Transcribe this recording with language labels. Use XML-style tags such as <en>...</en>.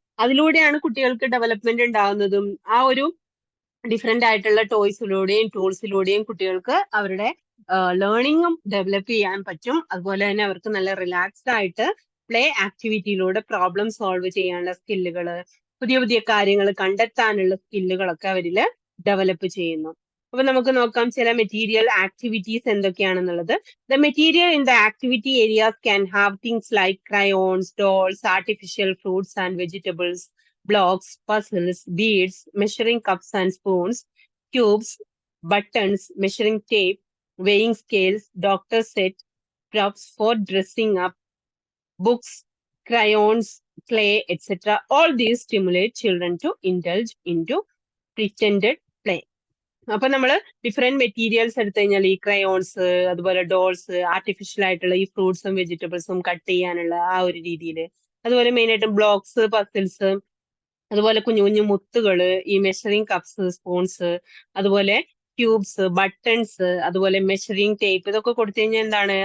<ml>അതിലൂടെയാണ് കുട്ടികൾക്ക് ഡെവലപ്മെന്റ് ഉണ്ടാകുന്നതും. ആ ഒരു ഡിഫറെന്റ് ആയിട്ടുള്ള ടോയ്സിലൂടെയും ടൂൾസിലൂടെയും കുട്ടികൾക്ക് അവരുടെ ലേണിംഗും ഡെവലപ്പ് ചെയ്യാൻ പറ്റും. അതുപോലെ തന്നെ അവർക്ക് നല്ല റിലാക്സ്ഡ് ആയിട്ട് പ്ലേ ആക്ടിവിറ്റിയിലൂടെ പ്രോബ്ലം സോൾവ് ചെയ്യാനുള്ള സ്കില്ലുകൾ, പുതിയ പുതിയ കാര്യങ്ങൾ കണ്ടെത്താനുള്ള സ്കില്ലുകളൊക്കെ അവരിൽ ഡെവലപ്പ് ചെയ്യുന്നു. അപ്പൊ നമുക്ക് നോക്കാം ചില material activities എന്തൊക്കെയാണെന്നുള്ളത്.</ml> <en>The material in the activity areas can have things like crayons, dolls, artificial fruits and vegetables, blocks, puzzles, beads, measuring cups and spoons, cubes, buttons, measuring tape, weighing scales, doctor set, props for dressing up, books, crayons, clay, etc. All these stimulate children to indulge into pretended play.</en> <ml>അപ്പൊ നമ്മള് different materials എടുത്തു കഴിഞ്ഞാൽ ഈ crayons, അതുപോലെ dolls, artificial ആയിട്ടുള്ള ഈ ഫ്രൂട്ട്സും വെജിറ്റബിൾസും കട്ട് ചെയ്യാനുള്ള ആ ഒരു രീതിയിൽ, അതുപോലെ മെയിൻ ആയിട്ടും ബ്ലോക്സ്, പസിൽസ്, അതുപോലെ കുഞ്ഞു കുഞ്ഞു മുത്തുകള്, ഈ മെഷറിംഗ് കപ്സ്, സ്പൂൺസ്, അതുപോലെ ക്യൂബ്സ്, ബട്ടൺസ്, അതുപോലെ മെഷറിംഗ് ടേപ്പ്, ഇതൊക്കെ കൊടുത്തു കഴിഞ്ഞാൽ എന്താണ്?</ml>